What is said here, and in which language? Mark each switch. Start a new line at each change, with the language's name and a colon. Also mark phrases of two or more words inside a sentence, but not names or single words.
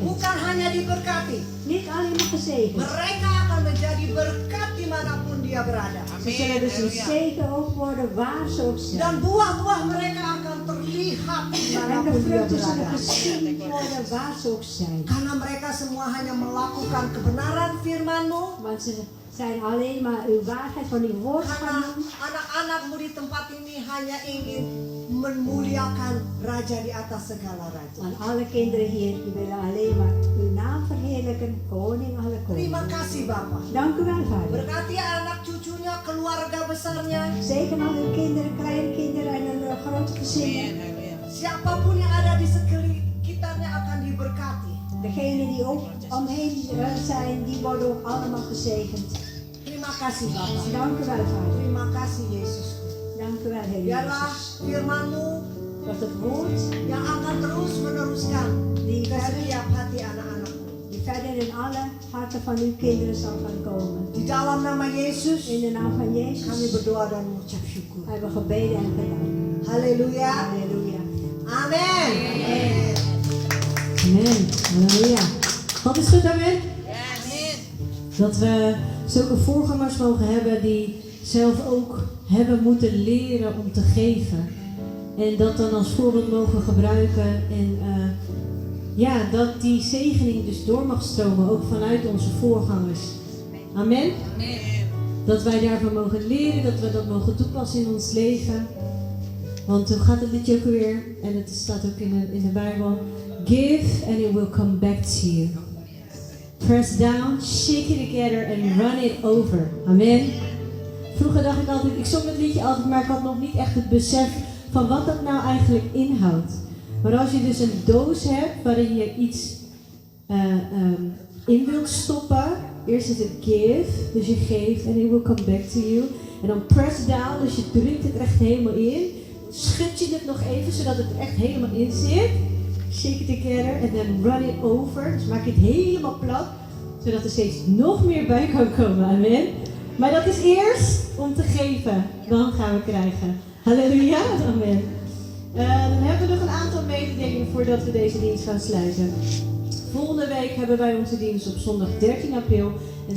Indonesian: Bukan hanya diberkati,
Dutch: Niet alleen maar gezegend.
Indonesian: mereka akan menjadi berkat dimanapun dia berada.
Dutch: Ze zullen dus een zegen ook worden waar ze ook zijn.
Indonesian: Dan buah-buah mereka akan terlihat
Dutch: En de
Indonesian: dimanapun dia
Dutch: vruchten zullen
Indonesian: berada.
Dutch: gezien worden waar ze ook zijn.
Indonesian: Karena mereka semua hanya melakukan kebenaran firman-Mu.
Dutch: Want ze zijn alleen maar uw waarheid van uw woord gaan
Indonesian: Karena
Dutch: doen.
Indonesian: anak-anakmu di tempat ini hanya ingin memuliakan Raja di atas segala raja.
Dutch: Want alle kinderen hier die willen alleen maar uw naam verheerlijken, koning alle
Indonesian: Terima
Dutch: koningen.
Indonesian: kasih Bapak.
Dutch: Dank u wel, Vader.
Indonesian: Berkati anak cucunya, keluarga besarnya.
Dutch: Zegen al uw kinderen, kleinkinderen en hun grote gezinnen.
Indonesian: Siapapun yang ada di sekitarnya akan diberkati.
Dutch: Degenen die ook omheen zijn, die worden ook allemaal gezegend.
Indonesian: Terima kasih Bapak.
Dutch: Dank u wel, Vader.
Indonesian: Terima kasih Yesus.
Dutch: Dank u wel, Heer
Indonesian: Biarlah
Dutch: Jezus.
Indonesian: firman-Mu
Dutch: Dat het woord
Indonesian: yang akan terus meneruskan
Dutch: die
Indonesian: ke
Dutch: verder,
Indonesian: setiap hati anak-anakmu.
Dutch: die verder in alle harten van uw kinderen zal gaan komen.
Indonesian: Di dalam nama Yesus,
Dutch: In de naam van
Indonesian: kami
Dutch: Jezus
Indonesian: berdoa dan mengucap syukur.
Dutch: hebben we gebeden en gedaan.
Indonesian: Haleluya.
Dutch: Halleluja.
Indonesian: Amin. Amin.
Dutch: Amen. Halleluja. Wat is goed, amen? Dat we zulke voorgangers mogen hebben die zelf ook hebben moeten leren om te geven. En dat dan als voorbeeld mogen gebruiken. En ja, dat die zegening dus door mag stromen, ook vanuit onze voorgangers. Amen? Dat wij daarvan mogen leren, dat we dat mogen toepassen in ons leven. Want hoe gaat het liedje ook weer? En het staat ook in de Bijbel.
English: Give and it will come back to you. Press down, shake it together and run it over.
Dutch: Amen. Vroeger dacht ik altijd, ik zong het liedje altijd, maar ik had nog niet echt het besef van wat dat nou eigenlijk inhoudt. Maar als je dus een doos hebt waarin je iets in wilt stoppen. Eerst is het give, dus je geeft
English: and it will come back to you.
Dutch: En dan
English: press down,
Dutch: dus je drukt het echt helemaal in. Schud je het nog even, zodat het er echt helemaal in zit.
English: Shake it together and then run it over.
Dutch: Dus maak je het helemaal plat, zodat er steeds nog meer bij kan komen. Amen. Maar dat is eerst om te geven. Dan gaan we krijgen. Halleluja. Amen. Dan hebben we nog een aantal mededelingen voordat we deze dienst gaan sluiten. Volgende week hebben wij onze dienst op zondag 13 april.